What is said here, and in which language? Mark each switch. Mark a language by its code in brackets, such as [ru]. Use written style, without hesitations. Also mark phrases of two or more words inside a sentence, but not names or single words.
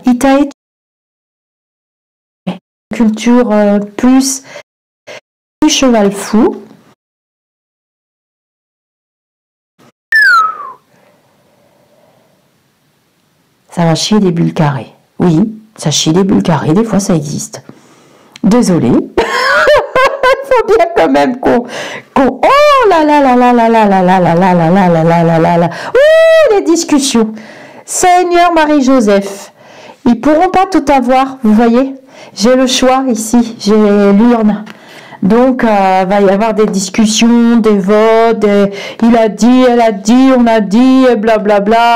[fr] Itaï, culture plus cheval fou. Ça va chier des bulles carrées. Oui, ça chie des bulles carrées, des fois ça existe. Désolée. Il faut bien quand même qu'on... Oh là là là là là là là là là là là là là là là là là. Ouh, les discussions. Seigneur Marie-Joseph. Ils pourront pas tout avoir, vous voyez. J'ai le choix ici, j'ai l'urne. Donc, va y avoir des discussions, des votes, il a dit, elle a dit, on a dit, blablabla.